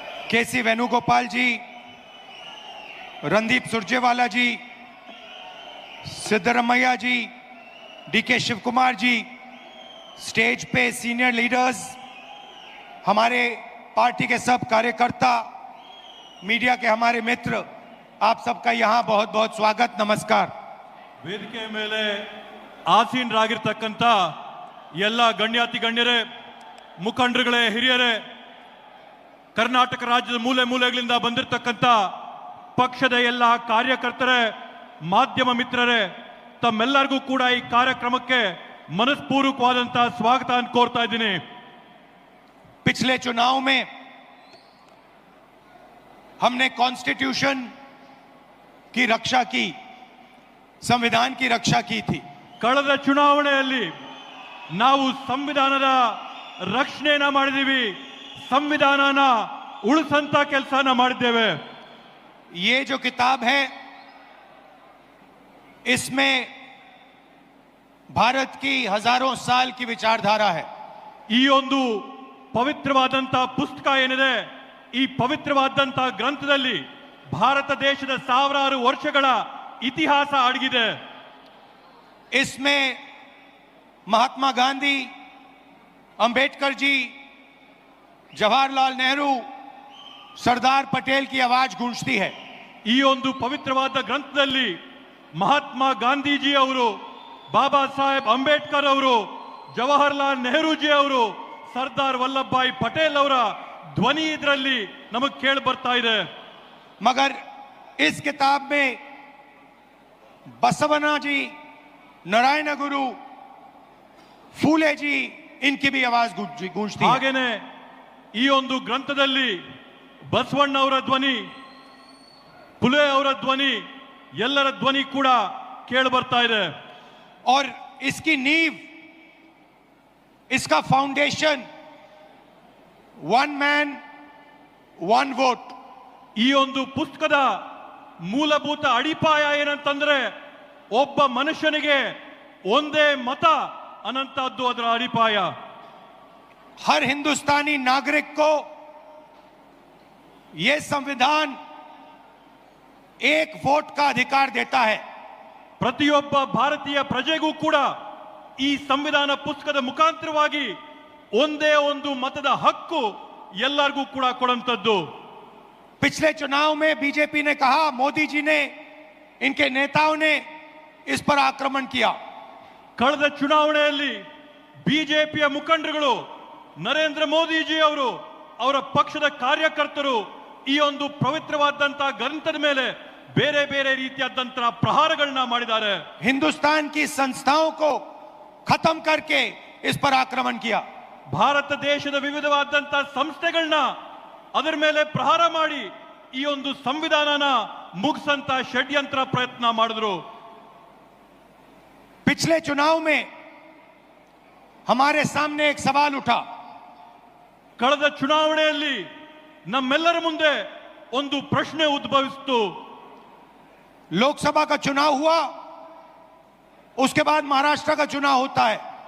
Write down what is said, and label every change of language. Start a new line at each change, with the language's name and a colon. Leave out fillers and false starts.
Hindi: केसी वेणुगोपाल जी, रणदीप सुरजेवाला जी, सिद्धरमैया जी, DK Shiv Kumar ji, stage पे senior leaders, हमारे party के सब कार्यकर्ता, मीडिया के हमारे मित्र, आप सबका यहाँ बहुत बहुत स्वागत, नमस्कार।
Kannada: ವೇದಿಕೆ ಮೇಲೆ ಆಸೀನರಾಗಿರ್ತಕ್ಕಂಥ ಎಲ್ಲ ಗಣ್ಯಾತಿ ಗಣ್ಯರೇ, ಮುಖಂಡರುಗಳೇ, ಹಿರಿಯರೇ, ಕರ್ನಾಟಕ ರಾಜ್ಯದ ಮೂಲೆ ಮೂಲೆಗಳಿಂದ ಬಂದಿರತಕ್ಕಂಥ ಪಕ್ಷದ ಎಲ್ಲ ಕಾರ್ಯಕರ್ತರೇ, ಮಾಧ್ಯಮ ಮಿತ್ರರೇ, ತಮ್ಮೆಲ್ಲರಿಗೂ ಕೂಡ ಈ ಕಾರ್ಯಕ್ರಮಕ್ಕೆ ಮನಸ್ಪೂರ್ವಕವಾದಂತಹ ಸ್ವಾಗತ ಅಂತ ಕೋರ್ತಾ ಇದ್ದೀನಿ।
Hindi: पिछले चुनाव में हमने कॉन्स्टिट्यूशन की रक्षा की, संविधान की रक्षा की थी।
Kannada: ಕಳೆದ ಚುನಾವಣೆಯಲ್ಲಿ ನಾವು ಸಂವಿಧಾನದ ರಕ್ಷಣೆಯನ್ನ ಮಾಡಿದೀವಿ, ಸಂವಿಧಾನನ ಉಳಿಸಂತ ಕೆಲಸನ ಮಾಡಿದ್ದೇವೆ।
Hindi: ये जो किताब है इसमें भारत की हजारों साल की विचारधारा है।
Kannada: ಈ ಒಂದು ಪವಿತ್ರವಾದಂತಹ ಪುಸ್ತಕ ಏನಿದೆ, ಈ ಪವಿತ್ರವಾದಂತಹ ಗ್ರಂಥದಲ್ಲಿ ಭಾರತ ದೇಶದ ಸಾವಿರಾರು ವರ್ಷಗಳ ಇತಿಹಾಸ ಅಡಗಿದೆ।
Hindi: इसमें महात्मा गांधी, अंबेडकर जी, जवाहरलाल नेहरू, सरदार पटेल की आवाज गूंजती है।
Kannada: ಈ ಒಂದು ಪವಿತ್ರವಾದ ಗ್ರಂಥದಲ್ಲಿ ಮಹಾತ್ಮ ಗಾಂಧೀಜಿ ಅವರು, ಬಾಬಾ ಸಾಹೇಬ್ ಅಂಬೇಡ್ಕರ್ ಅವರು, ಜವಾಹರ್ಲಾಲ್ ನೆಹರೂಜಿ ಅವರು, ಸರ್ದಾರ್ ವಲ್ಲಭ ಭಾಯಿ ಪಟೇಲ್ ಅವರ ಧ್ವನಿ ಇದರಲ್ಲಿ ನಮಗೆ ಕೇಳಿ ಬರ್ತಾ ಇದೆ।
Hindi: मगर इस किताब में बसवना जी, नारायण गुरु, फूले जी, इनकी भी आवाज गूंजती है।
Kannada: ಹಾಗೇನೆ ಈ ಒಂದು ಗ್ರಂಥದಲ್ಲಿ ಬಸವಣ್ಣ ಅವರ ಧ್ವನಿ, ಫುಲೆ ಅವರ ಧ್ವನಿ, ಎಲ್ಲರ ಧ್ವನಿ ಕೂಡ ಕೇಳಿ ಬರ್ತಾ ಇದೆ।
Hindi: और इसकी नींव, इसका foundation one man one vote.
Kannada: ಈ ಒಂದು ಪುಸ್ತಕದ ಮೂಲಭೂತ ಅಡಿಪಾಯ ಏನಂತಂದ್ರೆ ಒಬ್ಬ ಮನುಷ್ಯನಿಗೆ ಒಂದೇ ಮತ ಅನ್ನಂತದ್ದು ಅದರ ಅಡಿಪಾಯ।
Hindi: हर हिंदुस्तानी नागरिक को यह संविधान एक वोट का अधिकार देता है।
Kannada: ಪ್ರತಿಯೊಬ್ಬ ಭಾರತೀಯ ಪ್ರಜೆಗೂ ಕೂಡ ಈ ಸಂವಿಧಾನ ಪುಸ್ತಕದ ಮುಖಾಂತರವಾಗಿ ಒಂದೇ ಒಂದು ಮತದ ಹಕ್ಕು ಎಲ್ಲರಿಗೂ ಕೂಡ ಕೊಡುವಂತದ್ದು।
Hindi: पिछले चुनाव में बीजेपी ने कहा, मोदी जी ने, इनके नेताओं ने इस पर आक्रमण किया।
Kannada: ಕಳೆದ ಚುನಾವಣೆಯಲ್ಲಿ ಬಿಜೆಪಿಯ ಮುಖಂಡರುಗಳು, ನರೇಂದ್ರ ಮೋದಿಜಿ ಅವರು, ಅವರ ಪಕ್ಷದ ಕಾರ್ಯಕರ್ತರು ಈ ಒಂದು ಪವಿತ್ರವಾದಂತಹ ಗ್ರಂಥದ ಮೇಲೆ ಬೇರೆ ಬೇರೆ ರೀತಿಯಾದಂತಹ ಪ್ರಹಾರಗಳನ್ನ ಮಾಡಿದ್ದಾರೆ।
Hindi: हिंदुस्तान की संस्थाओं को खत्म करके इस पर आक्रमण किया।
Kannada: ಭಾರತ ದೇಶದ ವಿವಿಧವಾದಂತಹ ಸಂಸ್ಥೆಗಳನ್ನ ಅದರ ಮೇಲೆ ಪ್ರಹಾರ ಮಾಡಿ ಈ ಒಂದು ಸಂವಿಧಾನನ ಮುಗಿಸಂತ ಷಡ್ಯಂತ್ರ ಪ್ರಯತ್ನ ಮಾಡಿದ್ರು।
Hindi: पिछले चुनाव में हमारे सामने एक सवाल उठा।
Kannada: ಕಳೆದ ಚುನಾವಣೆಯಲ್ಲಿ ನಮ್ಮೆಲ್ಲರ ಮುಂದೆ ಒಂದು ಪ್ರಶ್ನೆ ಉದ್ಭವಿಸಿತು।
Hindi: लोकसभा का चुनाव हुआ, उसके बाद महाराष्ट्र का चुनाव होता है।